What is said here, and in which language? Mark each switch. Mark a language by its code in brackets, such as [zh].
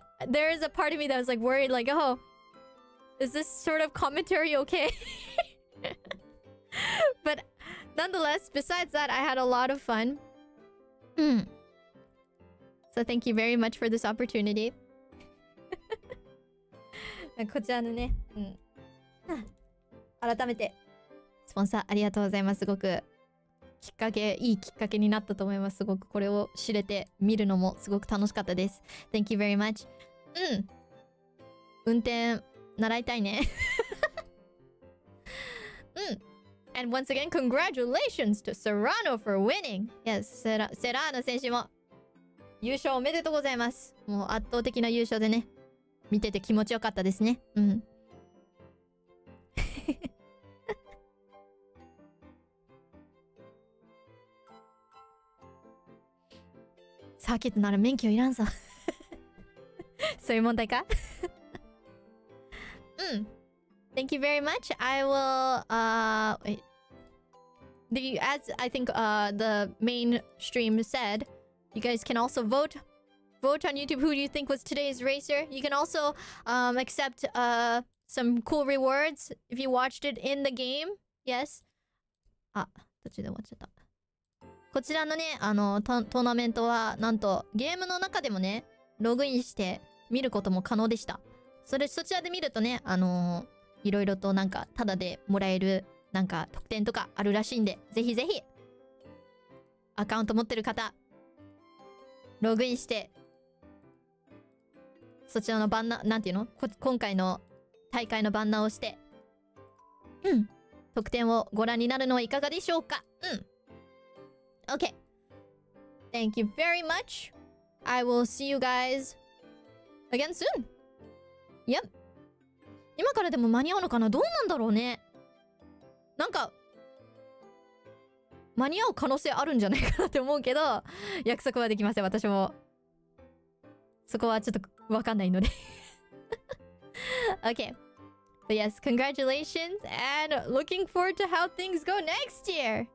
[en] there is a part of me that was like worried, like, oh, is this sort of commentary okay? But Nonetheless, besides that, I had a lot of fun. So thank you very much for this opportunity. [ja] こちらのね、改めてスポンサーありがとうございます。すごくいいきっかけになったと思います。すごくこれを知れて見るのもすごく楽しかったです。 [en] Thank you very much. [ja] 運転習いたいね。 [en] And once again, congratulations to Serrano for winning. [ja] Yes, セラーノ選手も優勝おめでとうございます。もう圧倒的な優勝でね、見てて気持ちよかったですね。サーキットなら免許いらんぞ。そういう問題か [en] Thank you very much. I will, wait. As I think the main stream said, you guys can also vote on YouTube who do you think was today's racer. You can also accept some cool rewards if you watched it in the game. Yes. [ja] 途中で終わっちゃった。こちらのね、トーナメントはなんとゲームの中でもね、ログインして見ることも可能でした。そちらで見るとね、いろいろとなんかタダでもらえるなんか特典とかあるらしいんで、ぜひぜひアカウント持ってる方ログインしてそちらのバンナーなんていうの今回の大会のバンナーをして特典をご覧になるのはいかがでしょうか。 [en] Okay. Thank you very much. I will see you guys again soon. Yep. [ja] 今からでも間に合うのかな？どうなんだろうね。なんか間に合う可能性あるんじゃないかなって思うけど、約束はできません。私もそこはちょっとわかんないので。 [en] Okay. But yes, congratulations and looking forward to how things go next year.